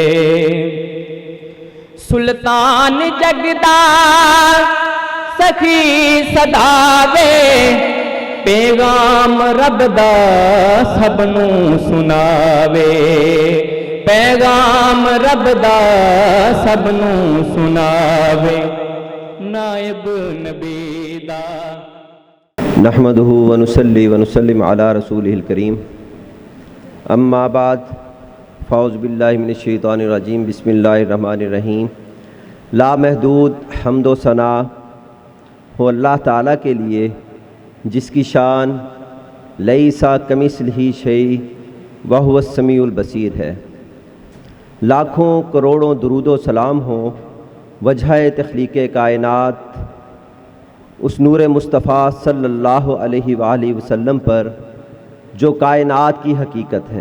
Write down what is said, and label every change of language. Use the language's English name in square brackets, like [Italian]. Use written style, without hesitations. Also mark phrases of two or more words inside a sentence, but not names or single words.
[Punjabi] ਸੁਲਤਾਨ ਜਗਦਾ ਸਖੀ ਸਦਾਵੇ, ਪੈਗਾਮ ਰੱਬ ਦਾ ਸਭ ਨੂੰ ਸੁਣਾਵੇ, ਪੈਗਾਮ ਰੱਬ ਦਾ ਸਭ ਨੂੰ ਸੁਣਾਵੇ, ਨਾਇਬ ਨਬੀ ਦਾ। [Arabic] نحمده ونصلي ونسلم على رسوله الكريم، اما بعد فاعوذ باللہ من الشیطان الرجیم، بسم اللہ الرحمن الرحیم۔ [Urdu] لامحدود حمد و ثنا ہو اللہ تعالیٰ کے لیے جس کی شان [Arabic] لیس کمثلہ شیء وہو السمیع البصیر [Urdu] ہے۔ لاکھوں کروڑوں درود و سلام ہوں وجہ تخلیق کائنات اس نور مصطفیٰ [Arabic] صلی اللہ علیہ وآلہ وسلم [Urdu] پر جو کائنات کی حقیقت ہیں۔